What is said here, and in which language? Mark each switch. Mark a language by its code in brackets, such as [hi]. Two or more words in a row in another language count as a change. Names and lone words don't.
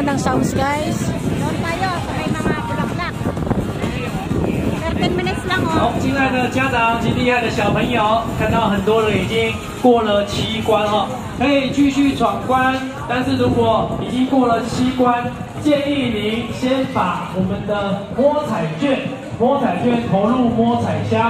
[en] sounds, guys. [tl] Doon tayo sa may mga bulaklak. 13 minutes lang, oh. [zh] 好，亲爱的家长及厉害的小朋友，看到很多人已经过了7关哦，可以继续闯关。但是如果已经过了7关，建议您先把我们的摸彩券投入摸彩箱。